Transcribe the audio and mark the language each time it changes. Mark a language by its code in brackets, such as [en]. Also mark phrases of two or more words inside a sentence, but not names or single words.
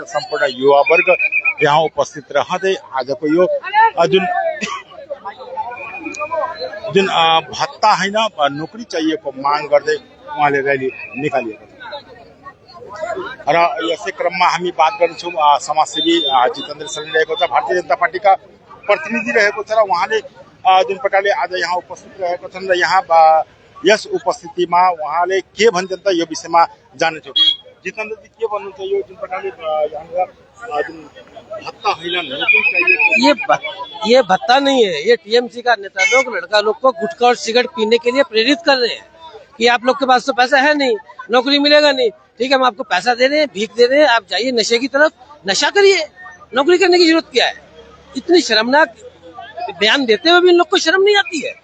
[ne] सम्पूर्ण युवा वर्ग यहाँ उपस्थित रहँदै आजको यो जुन भत्ता होइन नोकरी चाहिएको माग गर्दै उहाँले र्याली निकालिएको छ र यसै क्रममा हामी बात गर्छौँ समाजसेवी जितेन्द्र सलिन रहेको छ, भारतीय जनता पार्टीका प्रतिनिधि रहेको छ र उहाँले जुन प्रकारले आज यहाँ उपस्थित रहेको छन् र यहाँ यस उपस्थितिमा उहाँले के भन्छन् त यो विषयमा जानेछौँ। जितेन्द्रजी के भन्नुहुन्छ यो जुन प्रकारले जुन भत्ता होइन नोकरी चाहिए [hi] ये भत्ता नहीं है, ये टीएमसी का नेता लोग लड़का लोग को गुटखा और सिगरेट पीने के लिए प्रेरित कर रहे हैं कि आप लोग के पास तो पैसा है नहीं, नौकरी मिलेगा नहीं, ठीक है हम आपको पैसा दे रहे हैं, भीख दे रहे हैं, आप जाइए नशे की तरफ, नशा करिए, नौकरी करने की जरूरत क्या है। इतनी शर्मनाक बयान देते हुए भी इन लोग को शर्म नहीं आती है।